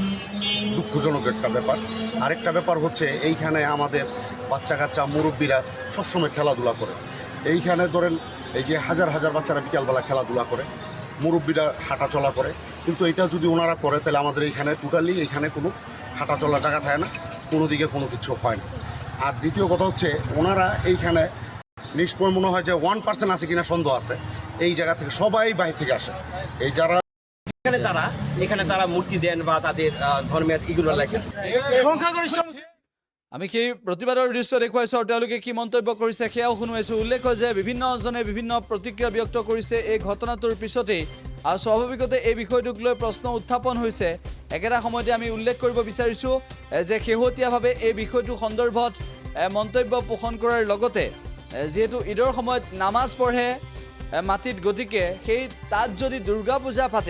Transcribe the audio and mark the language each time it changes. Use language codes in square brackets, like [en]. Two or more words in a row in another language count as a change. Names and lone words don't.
[bn] দুঃখজনক একটা ব্যাপার আরেকটা ব্যাপার হচ্ছে এইখানে আমাদের বাচ্চা কাচ্চা মুরব্বীরা সবসময় খেলাধুলা করে এইখানে ধরেন এই যে হাজার হাজার বাচ্চারা বিকালবেলা খেলাধুলা করে মুরব্বীরা হাঁটা চলা করে কিন্তু এটা যদি ওনারা করে তাহলে আমাদের এইখানে টোটালি এইখানে কোনো হাঁটা চলার জায়গা থাকে না কোনো দিকে কোনো কিছু হয় না আর দ্বিতীয় কথা হচ্ছে ওনারা এইখানে নিষ্পয় মনে হয় যে 1% আছে কিনা সন্দেহ আছে এই জায়গা থেকে সবাই বাইরে থেকে আসে এই যারা এখানে তারা মূর্তি দেন বা তাদের ধর্মের এগুলো লেখেন সংখ্যাগরিষ্ঠ [as] আমি কি প্ৰতিবাদৰ দৃশ্য দেখুৱাইছো আৰু তেওঁলোকে কি মন্তব্য কৰিছে সেয়াও শুনাইছো উল্লেখ যে বিভিন্নজনে বিভিন্ন প্ৰতিক্ৰিয়া ব্যক্ত কৰিছে এই ঘটনাটোৰ পিছতেই আৰু স্বাভাৱিকতে এই বিষয়টোক লৈ প্ৰশ্ন উত্থাপন হৈছে একেটা সময়তে আমি উল্লেখ কৰিব বিচাৰিছো যে শেহতীয়াভাৱে এই বিষয়টো সন্দৰ্ভত মন্তব্য পোষণ কৰাৰ লগতে যেহেতু ঈদৰ সময়ত নামাজ পঢ়ে মাটিত গতিকে সেই তাত যদি দুৰ্গা পূজা পাতে